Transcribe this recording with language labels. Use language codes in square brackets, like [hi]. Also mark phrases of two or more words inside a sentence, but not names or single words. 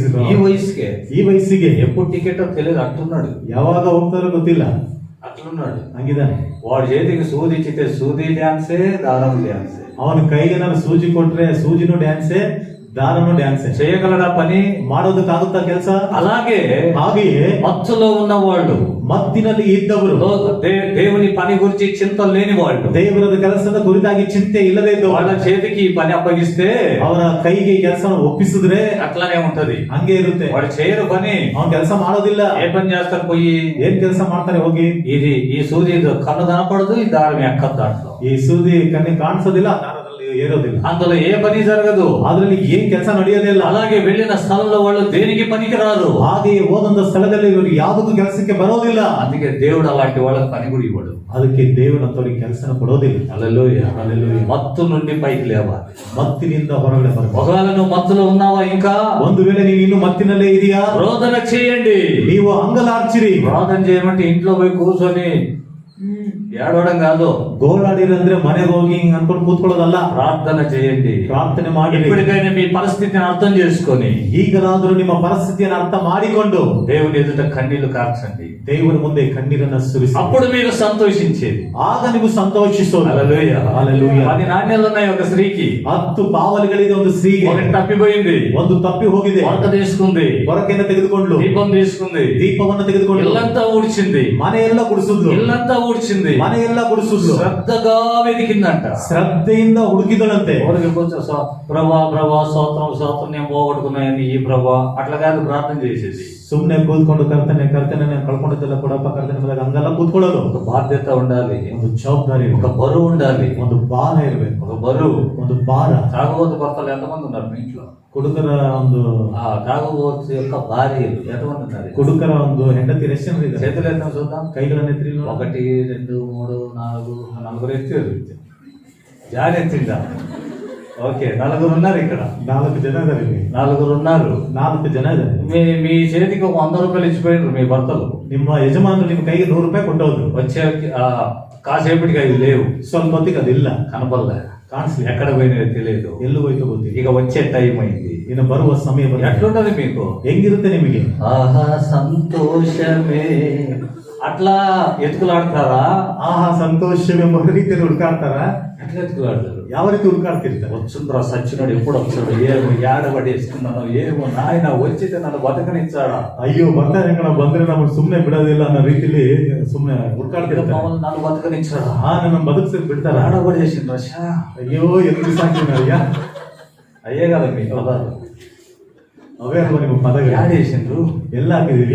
[te] ఈ వయసుకే, [kn] ಈ ವಯಸ್ಸಿಗೆ [te] ఎప్పుడు టికెట్ తెలియదు అంటున్నాడు. [kn] ಯಾವಾಗ ಹೋಗ್ತಾರೋ ಗೊತ್ತಿಲ್ಲ, [te] అట్లున్నాడు. [kn] ಹಂಗಿದಾನೆ. [te] వాడి చేతికి సూది ఇచ్చితే సూది డ్యాన్సే, దారం డ్యాన్సే. [kn] ಅವನ ಕೈಗೆ ನಾನು ಸೂಜಿ ಕೊಟ್ರೆ ಸೂಜಿನೂ ಡ್ಯಾನ್ಸೇ, ದಾರನು ಡ್ಯಾನ್ಸೇ. [te] చేయగలడా పని? [kn] ಮಾಡೋದಕ್ಕಾಗುತ್ತಾ ಕೆಲಸ? [te] అలాగే [kn] ಹಾಗೆಯೇ [te] మత్తులో ఉన్నవాళ్ళు, [kn] ಮತ್ತಿನಲ್ಲಿ ಇದ್ದವರು, [te] దేవుని పని గురించి చింత లేని వాళ్ళు, [kn] ದೇವರದ ಕೆಲಸದ ಕುರಿತಾಗಿ ಚಿಂತೆ ಇಲ್ಲದೆ ಇದ್ದವರು, [te] వాళ్ళ చేతికి ఈ పని అప్పగిస్తే [kn] ಅವರ ಕೈಗೆ ಕೆಲಸವನ್ನು ಒಪ್ಪಿಸಿದ್ರೆ [te] అట్లానే ఉంటది. [kn] ಹಂಗೆ ಇರುತ್ತೆ. [te] వాడు చేయరు పని. [kn] ಅವನ್ ಕೆಲಸ ಮಾಡೋದಿಲ್ಲ. [te] ఏ పని చేస్తారు పోయి? [kn] ಏನ್ ಕೆಲಸ ಮಾಡ್ತಾರೆ ಹೋಗಿ? [te] ఈ సూది కన్ను కనపడదు, ఈ దారం ఎక్కదు దాంట్లో. [kn] ಈ ಸೂದಿ ಕಣ್ಣಿಗೆ ಕಾಣಿಸೋದಿಲ್ಲ, ದಾರದಲ್ಲಿ ಏರೋದಿಲ್ಲ, [te] అందులో ఏ పని జరగదు. [kn] ಅದ್ರಲ್ಲಿ ಏನ್ ಕೆಲಸ ನಡೆಯೋದಿಲ್ಲ. [te] అలాగే వెళ్ళిన స్థలంలో వాళ్ళు దేనికి పనికి రారు. [kn] ಹಾಗೆಯೇ ಹೋದಂತ ಸ್ಥಳದಲ್ಲಿ ಇವರು ಯಾವುದಕ್ಕೂ ಕೆಲಸಕ್ಕೆ ಬರೋದಿಲ್ಲ. [te] అందుకే దేవుడు అలాంటి వాళ్ళకి పని కూడా ఇవ్వడు. [kn] ಅದಕ್ಕೆ ದೇವರಂತವರಿಗೆ ಕೆಲಸನ ಕೊಡೋದಿಲ್ಲ. [te] హల్లెలూయా. హల్లెలూయా. మత్తు నుండి పైకి లేవాలి. [kn] ಮತ್ತಿನಿಂದ ಹೊರಗಡೆ ಬರಬೇಕು. [te] ఒకవేళ నువ్వు మత్తులో ఉన్నావా ఇంకా? [kn] ಒಂದು ವೇಳೆ ನೀನು ಇನ್ನು ಮತ್ತಿನಲ್ಲೇ ಇದೆಯಾ? [te] రోదన చేయండి. [kn] ನೀವು ಅಂಗಲಾರ್ಚಿರಿ. [te] ప్రార్థన చేయమంటే ఇంట్లో పోయి కూర్చొని ఏడవడం కాదు. [kn] ಗೋಳಾಡಿರಂದ್ರೆ ಮನೆಗೆ ಹೋಗಿ ಹಿಂಗ್ ಅನ್ಕೊಂಡು ಕೂತ್ಕೊಳ್ಳೋದಲ್ಲ. [te] ప్రార్థన చేయండి. [kn] ಪ್ರಾರ್ಥನೆ ಮಾಡಿ. [te] ఇప్పటికైనా మీ పరిస్థితిని అర్థం చేసుకొని, [kn] ಈಗಲಾದರೂ ನಿಮ್ಮ ಪರಿಸ್ಥಿತಿಯನ್ನು ಅರ್ಥ ಮಾಡಿಕೊಂಡು [te] దేవుని ఎదుట కన్నీళ్లు కార్చండి. [kn] ದೇವರ ಮುಂದೆ ಕಣ್ಣೀರನ್ನ ಸುರಿಸಿ. [te] అప్పుడు మీరు సంతోషించేది. [kn] ಆಗ ನೀವು ಸಂತೋಷಿಸೋದು. [te] హల్లెలూయా. హల్లెలూయా. 10 నాణ్యాలు ఉన్నాయి ఒక స్త్రీకి. [kn] 10 ಪಾವಲಿಗಳಿದೆ ಒಂದು ಸ್ತ್ರೀಗೆ. [te] ఒకటి తప్పిపోయింది, [kn] ಒಂದು ತಪ್ಪಿ ಹೋಗಿದೆ. [te] వంట తీసుకుంది, [kn] ಹೊರಕೆಯನ್ನು ತೆಗೆದುಕೊಂಡು, [te] దీపం తీసుకుంది, [kn] ದೀಪವನ್ನು ತೆಗೆದುಕೊಂಡು, [te] ఇల్లంతా ఊడ్చింది, [kn] ಮನೆಯೆಲ್ಲ ಗುಡಿಸಿದ್ಲು, [te] ఇల్లంతా ఊడ్చింది, [kn] ಮನೆಯೆಲ್ಲ ಗುಡಿಸಿದ್ಲು, [te] శ్రద్ధగా వెతికిందంట. [kn] ಶ್ರದ್ಧೆಯಿಂದ ಹುಡುಕಿದಳಂತೆ. [te] ఊరికి కొంచెం ప్రభా స్తోత్రం నేను పోగొట్టుకున్నాయని ఈ ప్రభా అట్లా కాదు ప్రార్థన చేసేది. [kn] ಸುಮ್ನೆ ಕೂತ್ಕೊಂಡು ಕರ್ತನೆ ಕಳ್ಕೊಂಡಿದ್ದೆಲ್ಲ ಕೊಡಪ್ಪ ಕರ್ತನೆ ಬಂದಾಗ ಹಂಗೆಲ್ಲ ಕೂತ್ಕೊಳ್ಳೋದು. [te] ఒక బాధ్యత ఉండాలి, [kn] ಒಂದು ಜವಾಬ್ದಾರಿ, [te] ఒక బరువు ఉండాలి, [kn] ಒಂದು ಭಾರ ಇರಬೇಕು. [te] ఒక బరువు. [kn] ಒಂದು ಭಾರ. [te] తాగుబోతు భర్తలు ఎంతమంది ఉన్నారు మీ ఇంట్లో? [kn] ಕುಡುಕರ ಒಂದು [te] తాగుబోతు యొక్క భార్యలు ఎంతమంది ఉన్నారు? [kn] ಕುಡುಕರ ಒಂದು ಹೆಂಡತಿ ಎಷ್ಟು ಜನ ಇದ್ದಾರೆ? [te] చేతులు ఎత్తున చూద్దాం. [kn] ಕೈಗಳನ್ನು ಎತ್ತಿರಿ. [te] 1 2 3 4 నలుగురు ఎత్తారు. జాన్ ఎత్తిందా? ఓకే, 4 ఉన్నారు ఇక్కడ. [kn] 4 ಜನ ಇದ್ದಾರೆ ಇಲ್ಲಿ. [te] 4 ఉన్నారు. [kn] 4 ಜನ ಇದ್ದಾರೆ. [te] మీ చేతికి ఒక 100 రూపాయలు ఇచ్చిపోయినారు మీ భర్తలు. [kn] ನಿಮ್ಮ ಯಜಮಾನರು ನಿಮ್ಮ ಕೈಗೆ 100 ರೂಪಾಯಿ ಕೊಟ್ಟೋದು. [te] వచ్చే కాసేపటికి అవి లేవు. [kn] ಸ್ವಲ್ಪ ಹೊತ್ತಿಗೆ ಅದಿಲ್ಲ, [te] కనపడలే, [kn] ಕಾಣಿಸ್ಲಿ, [te] ఎక్కడ పోయినా తెలియదు. [kn] ಎಲ್ಲೂ ಹೋಯ್ತು ಗೊತ್ತಿಲ್ಲ. [te] ఇక వచ్చే టైం అయింది. [kn] ಇನ್ನು ಬರುವ ಸಮಯ ಬಂದಿದೆ. [te] ఎట్లుంటది మీకు? [kn] ಹೆಂಗಿರುತ್ತೆ ನಿಮಗೆ? [te] ఆహా సంతోషమే అట్లా ఎత్తుకులాడతారా? [kn] ಆಹಾ ಸಂತೋಷವೆಂಬ ರೀತಿಯಲ್ಲಿ ಹುಡುಕಾಡ್ತಾರ. [te] ఎట్లా ఎత్తుకులాడతారు? [kn] ಯಾವ ರೀತಿ ಹುಡುಕಾಡ್ತಿರ್ತಾರೆ? [te] వచ్చుండ్రా సచ్చినోడు ఎప్పుడు వచ్చాడు, ఏమో ఏడబడేసుకున్నాను, ఏమో నాయన వచ్చితే నన్ను బతకనిచ్చాడా, [kn] ಅಯ್ಯೋ ಬರ್ತಾರೆ ಕಣ, ಬಂದ್ರೆ ನಮ್ಮನ್ನು ಸುಮ್ನೆ ಬಿಡೋದಿಲ್ಲ ಅನ್ನೋ ರೀತಿಲಿ ಸುಮ್ನೆ ಹುಡುಕಾಡ್ತಿರ್ತಾರೆ. [te] నన్ను బతకనిచ్చాడా, [kn] ನನ್ನ ಬದುಕ್ಸಿ ಬಿಡ್ತಾರ. [te] ఏడబడేసిండ్రా. [kn] ಅಯ್ಯೋ ಎಲ್ಲಿ ಸಾಕಿನಯ್ಯ. [te] అయ్యే కదా మీ పదాలు. [kn] ಅವೇ ಅಲ್ವಾ ನಿಮ್ಮ ಪದಗಳು? [te] యాడేసిండ్రు, [kn] ಎಲ್ಲ ಹಾಕಿದೀವಿ.